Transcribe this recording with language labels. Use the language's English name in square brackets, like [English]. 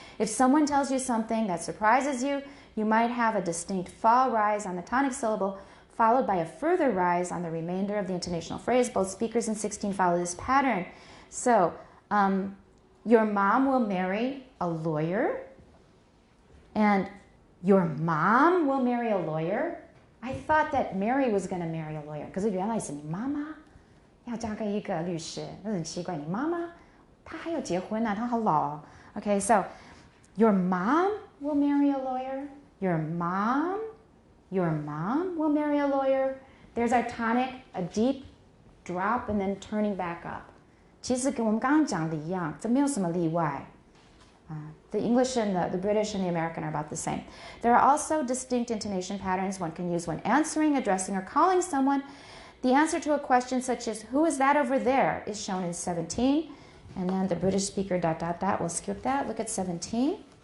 [English] If someone tells you something that surprises you, you might have a distinct fall rise on the tonic syllable, followed by a further rise on the remainder of the intonational phrase. Both speakers in 16 follow this pattern. So, your mom will marry a lawyer, and your mom will marry a lawyer. I thought that Mary was going to marry a lawyer. [Chinese] 可是原来是你妈妈要嫁给一个律师，那很奇怪。你妈妈她还要结婚啊，她好老哦。 [English] Okay, so your mom will marry a lawyer. Your mom will marry a lawyer. There's our tonic, a deep drop and then turning back up. [Chinese] 其实跟我们刚刚讲的一样，这没有什么例外。 [English] The English and the British and the American are about the same. There are also distinct intonation patterns one can use when answering, addressing, or calling someone. The answer to a question such as, who is that over there, is shown in 17. And then the British speaker ... We'll skip that. Look at 17.